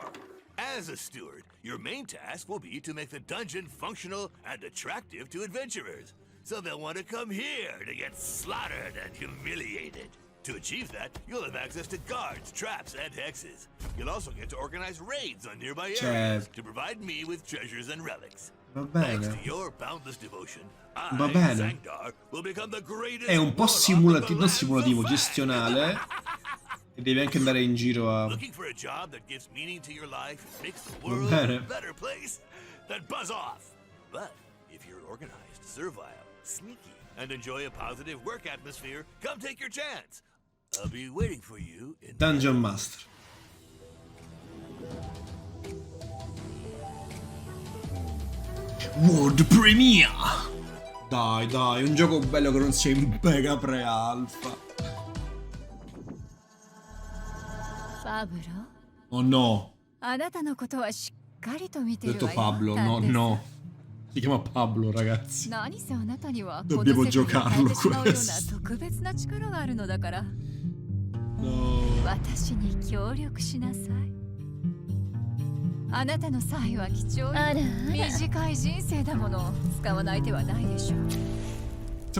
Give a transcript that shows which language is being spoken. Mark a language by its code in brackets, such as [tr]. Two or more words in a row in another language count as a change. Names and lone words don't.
[en] As a steward, your main task will be to make the dungeon functional and attractive to adventurers, so they'll want to come here to get slaughtered and humiliated. To achieve that, you'll have access to guards, traps, and hexes. You'll also get to organize raids on nearby areas to provide me with treasures and relics. [it] Va bene. [en] Thanks to your boundless devotion, [it] Va bene. [en] Zangdar will become the greatest [it] È un po' simulativo, non simulativo, gestionale. E devi anche andare in giro a... [en] Looking for a job that gives meaning to your life and makes the world a better place? Then buzz off. But if you're organized, servile, sneaky, and enjoy a positive work atmosphere, come take your chance. I'll be waiting for you in Dungeon Master. World Premiere. [it] Dai, un gioco bello che non sia in [en] beta pre-alpha. [it] Pablo? Oh no. Ho [ja] あなたのことはしっかりと見てる [it] detto [ja] わよ。 [it] Pablo, no. Si chiama Pablo, ragazzi. [ja] 何せあなたには [it] Dobbiamo giocarlo [ja] この世界を変えてしまうような [it] questo. [ja] 特別な力があるのだから。 [it] No. [ja] 私に協力しなさい。あなたの才は貴重よ。短い人生だもの。使わない手はないでしょう。